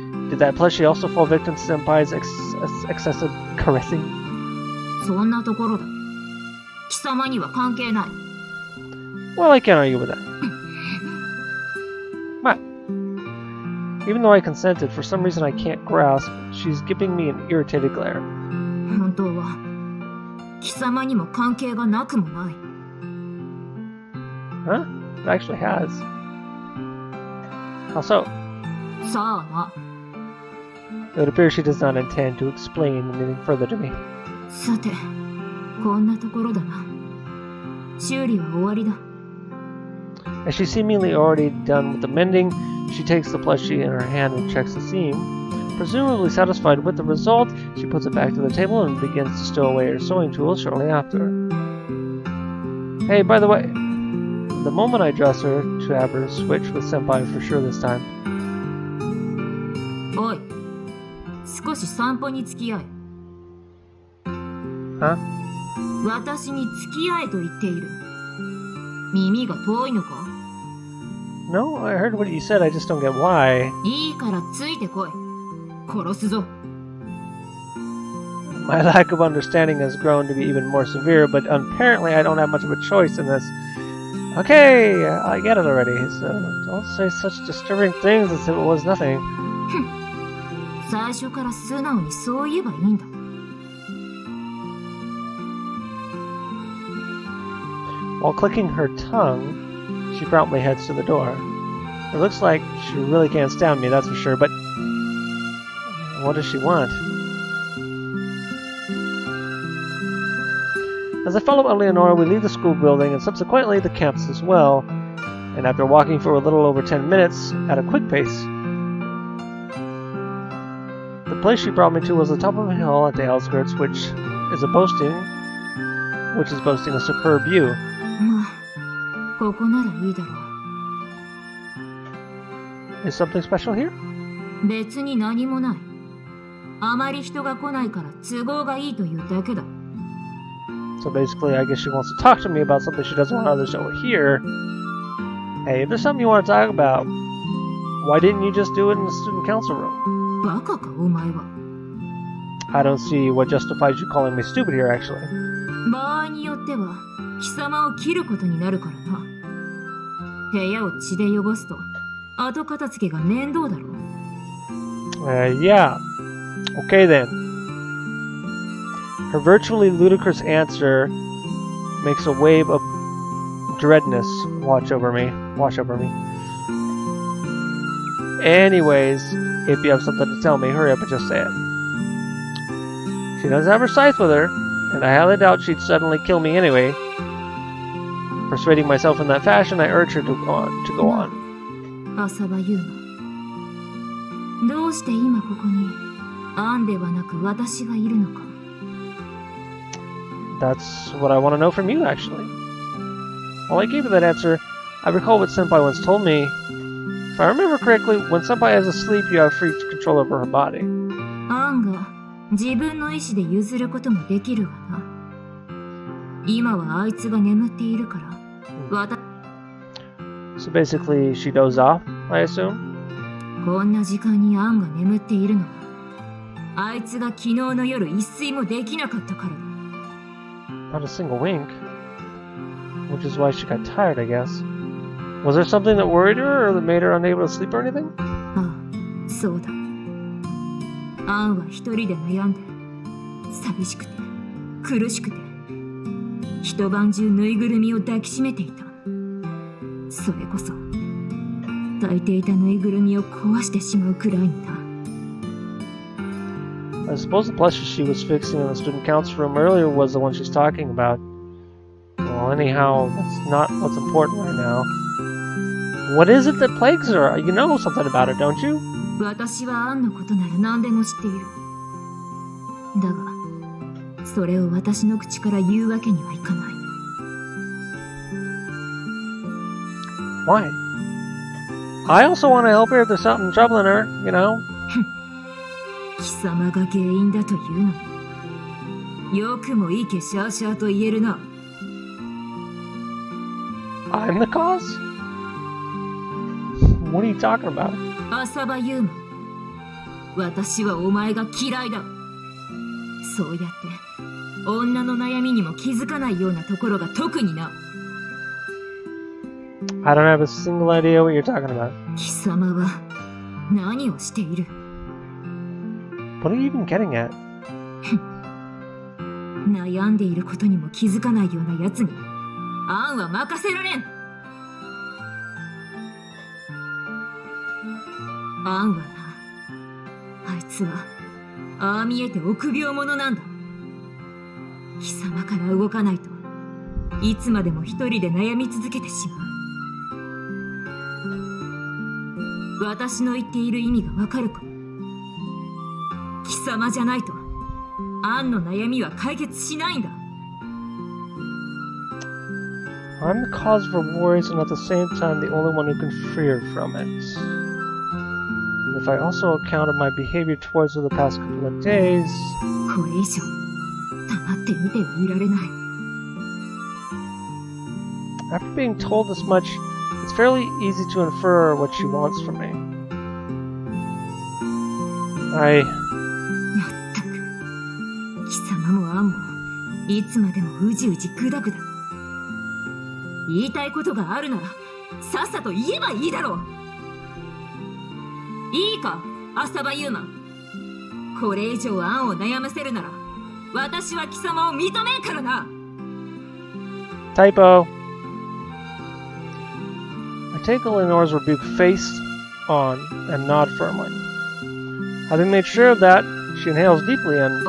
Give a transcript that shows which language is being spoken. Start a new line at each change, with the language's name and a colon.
English: Did that plushie also fall victim to Senpai's excessive caressing?
Japanese: そんなところだ。貴様には関係ない。
English: Well, I can't argue with that. But, even though I consented, for some reason I can't grasp, she's giving me an irritated glare.
Japanese: 本当は貴様にも関係がなくもない。
English: Huh? It actually has. How so?
Japanese: さあな。
English: It would appear she does not intend to explain anything further to me.
Japanese: さて、こんなところだな。修理は終わりだ。
English: As she's seemingly already done with the mending, she takes the plushie in her hand and checks the seam. Presumably satisfied with the result, she puts it back to the table and begins to stow away her sewing tools shortly after. Hey, by the way, the moment I dress her to have her switch with Senpai for sure this time.
Japanese: おい、少し散歩に付き合え。
English: Huh?
Japanese: 私に付き合えと言っている。耳が遠いのか？
English: No, I heard what you said, I just don't get why.
Japanese: いいからついてこい。殺すぞ。
English: My lack of understanding has grown to be even more severe, but apparently I don't have much of a choice in this. Okay, I get it already, so don't say such disturbing things as if it was nothing.
Japanese: 最初から素直にそう言えばいいんだ。
English: While clicking her tongue, she promptly heads to the door. It looks like she really can't stand me, that's for sure, but what does she want? As I follow Eleonora, we leave the school building and subsequently the campus as well, and after walking for a little over 10 minutes at a quick pace, the place she brought me to was the top of a hill at the outskirts, which is boasting a superb view.
Japanese: まあ、ここならいいだろう。
English: Is something special here?
Japanese: 別に何もない。あまり人が来ないから都合がいいというだけだ。
English: So basically, I guess she wants to talk to me about something she doesn't want others to overhear. Hey, if there's something you want to talk about, why didn't you just do it in the student council room?
Japanese: バカか、お前は。
English: I don't see what justifies you calling me stupid here, actually.
Japanese: 場合によっては、貴様を切ることになるからな。部屋を血で汚すと、後片付けが面倒だろう。
English: Yeah. Okay then. Her virtually ludicrous answer makes a wave of dreadness wash over me. Anyways, if you have something to tell me, hurry up and just say it. She doesn't have her scythe with her, and I highly doubt she'd suddenly kill me anyway. Persuading myself in that fashion, I urge her to go on.
Japanese: 浅場優馬。どうして今ここにアンではなく私がいるのか。
English: That's what I want to know from you, actually. While I gave her that answer, I recall what Senpai once told me. If I remember correctly, when Senpai is asleep, you have free control over her body.
Japanese: アンが自分の意志で譲ることもできるがな。今はあいつが眠っているから。
English: So basically, she dozed off, I assume?
Japanese: こんな時間にアンが眠っているのは、あいつが昨日の夜一睡もできなかったからだ。
English: Not a single wink. Which is why she got tired, I guess. Was there something that worried her or that made her unable to sleep or anything?
Japanese: ああ、そうだ。アンは一人で悩んで、寂しくて、苦しくて、一晩中ぬいぐるみを抱きしめていた。それこそ、抱いていたぬいぐるみを壊してしまうくらいにな。
English: I suppose the plushie she was fixing in the student council room earlier was the one she's talking about. Well, anyhow, that's not what's important right now. What is it that plagues her? You know something about it, don't you?
Japanese: 私はアンのことなら何でも知っている。だが、それを私の口から言うわけにはいかない。
English: Why? I also want to help her if there's something troubling her, you know?
Japanese: 貴様が原因だというのに、よくもいけしゃあしゃあと言えるな。
English: I'm the cause? What are you talking about?
Japanese: 浅場優馬。私はお前が嫌いだ。そうやって女の悩みにも気づかないようなところが特にな。
English: I don't have a single idea what you're talking about.
Japanese: 貴様は何をしている？
English: What are you even getting at?
Japanese: 悩んでいることにも気づかないようなやつにアンは任せられん。アンはな、あいつはああ見えて臆病者なんだ。貴様から動かないといつまでも一人で悩み続けてしまう。私の言っている意味がわかるか？貴様じゃないとアンの悩みは解決しないんだ。
English: I'm the cause for worries and at the same time the only one who can free her from it. And if I also accounted my behavior towards her the past couple of days...
Japanese: これ以上黙って見てはいられない。
English: After being told this much, it's fairly easy to infer what she wants from me.
Japanese: まったく、貴様もアンもいつまでもうじうじぐだぐだ。言いたいことがあるならさっさと言えばいいだろう。いいか、浅場優馬。これ以上アンを悩ませるなら私は貴様を認めんからな。
English: Typo. I take Eleanor's rebuke face on and nod firmly. Having made sure of that, she inhales deeply and...